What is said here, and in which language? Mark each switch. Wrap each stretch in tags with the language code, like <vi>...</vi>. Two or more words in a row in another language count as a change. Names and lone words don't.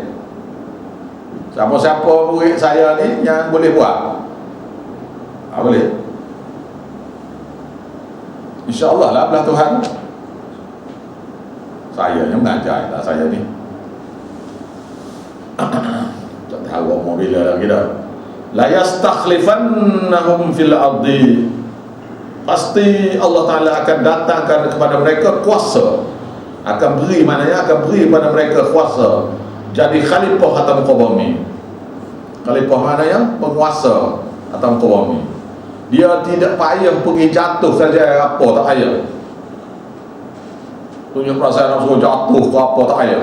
<ms>Siapa-siapa murid saya ni yang boleh buat, boleh. InsyaAllah lah belah Tuhan. Saya yang mengajar lah saya ni. Tak tahu mau bila lagi dah.</ms> <ar>ليستخلفنهم في الأرض,</ar> <ms>pasti Allah Ta'ala akan datangkan kepada mereka kuasa, akan beri, maknanya akan beri kepada mereka kuasa jadi khalifah atas muka bumi. Khalifah maknanya penguasa atas muka bumi. Dia tidak payah pergi jatuh saja apa, tak payah tunjuk perasaan nak suruh jatuh ke apa, tak payah.</ms>